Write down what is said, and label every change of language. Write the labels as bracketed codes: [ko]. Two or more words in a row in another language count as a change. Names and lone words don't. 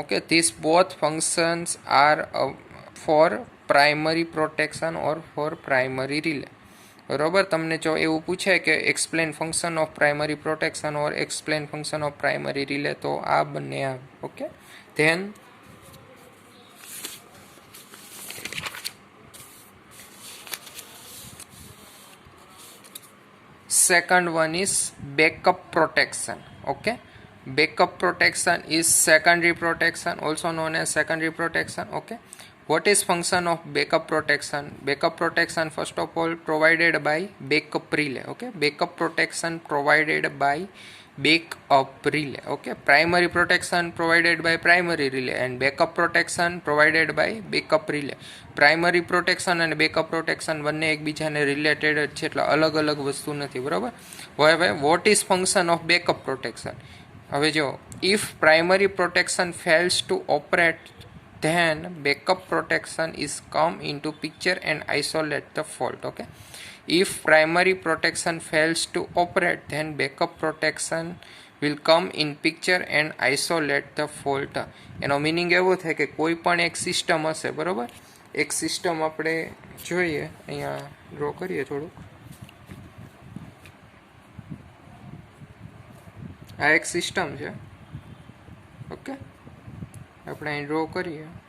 [en] Okay, this both functions are for primary protection or for primary relay. [gu] બરોબર, તમને જો એવું પૂછે કે [en] explain function of primary protection or explain function of primary relay, [gu] તો આ બંને આવે. [en] okay, then second one is backup protection. Okay, backup protection is secondary protection, also known as secondary protection. Okay, What is function of backup protection? Backup protection, first of all, provided by backup relay. Okay, backup protection provided by backup relay. Okay, primary protection provided by primary relay and backup protection provided by backup relay. Primary protection and backup protection [gu] બંને એકબીજાને રિલેટેડ જ છે, એટલે અલગ અલગ વસ્તુ નથી, બરાબર. [en] હવે what is function of backup protection? [gu] હવે જો, [en] if primary protection fails to operate, then backup protection is come into picture and isolate the fault. Okay, if primary protection fails to operate, then backup protection will come in picture and isolate the fault. [gu] એનો મિનિંગ એવો થાય કે કોઈ પણ એક સિસ્ટમ હશે, બરાબર. એક સિસ્ટમ આપણે જોઈએ, અહીંયા ડ્રો કરીએ થોડુંક. આ એક સિસ્ટમ છે. ઓકે, આપણે અહીં ડ્રો કરીએ.